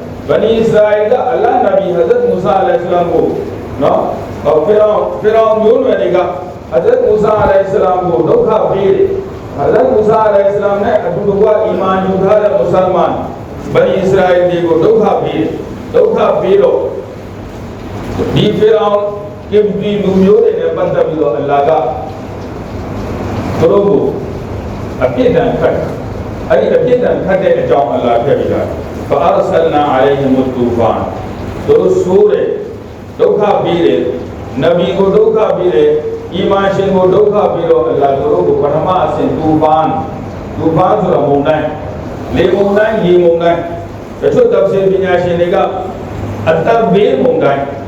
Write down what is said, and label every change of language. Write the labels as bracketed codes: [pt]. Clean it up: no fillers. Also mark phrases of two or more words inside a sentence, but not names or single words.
[my] ဗနီအစ္စရာအီကအလ္လာဟ်နဗီဟဇရတ်မူဆာအလိုင်ဟိဆလမ်ကိုနော်ဖီရောင်မျိုးနွယ်တွေကဟဇရတ်မူဆာအလိုင်ဟိဆလမ်ကိုဒုက္ခပေးတယ်ဟဇရတ်မူဆာအလိုင်ဟိဆလမ်နဲ့အတူတူကအီမန်ယူထားတဲ့မွတ်စလမန်ဗနီအစ္စရာအီတွေကိုဒုက္ခပေးတော့ဒီဖီရောင်ကင်ပီလူမျိုးတွေနဲ့ပတ်သက်ပြီးတော့အလ္လာဟ်ကသူတို့ကိုအပြစ်ဒဏ်ခတ်အဲ့ဒီအပြစ်ဒဏ်ခတ်တဲ့အကြောင်းအလ္လာဟ်ထည့်ပြတာ [ar] فأرسلنا عليهم الطوفان [my] တို့ဆိုးတယ်ဒုက္ခပေးတယ်နဗီကိုဒုက္ခပေးတယ်အီမန်ရှင်ကိုဒုက္ခပေးတော့အလ္လာဟ်တို့ကိုပထမအဆင့်တူပန်ဆိုတာမုန်တိုင်းလေမုန်တိုင်းရေမုန်တိုင်းတချို့တဖ်ဆီပညာရှင်တွေကအတ္တဘေးမုန်တိုင်း